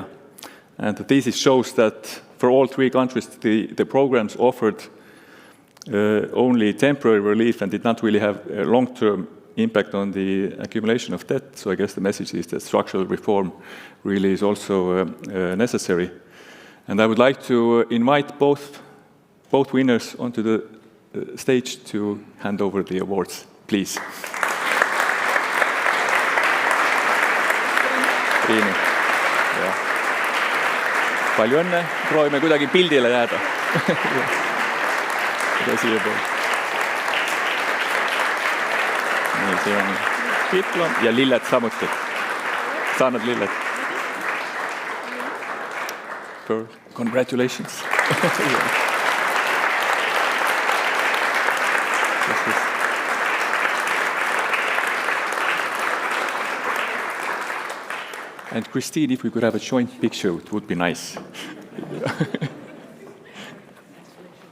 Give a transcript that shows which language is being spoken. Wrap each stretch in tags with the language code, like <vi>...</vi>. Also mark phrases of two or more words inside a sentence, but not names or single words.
<en>And the thesis shows that for all three countries, the programs offered only temporary relief and did not really have a long-term impact on the accumulation of debt. So I guess the message is that structural reform really is also necessary. And I would like to invite both winners onto the stage to hand over the awards, please. Triinu.</en> <et>Ja. Palju õnne, proovime kuidagi pildile jääda. Siia poole. Nii, see on diplom ja lilled samuti. Saanud lilled.</et> <en>Pearl, congratulations. And Christine, if we could have a joint picture, it would be nice.</en>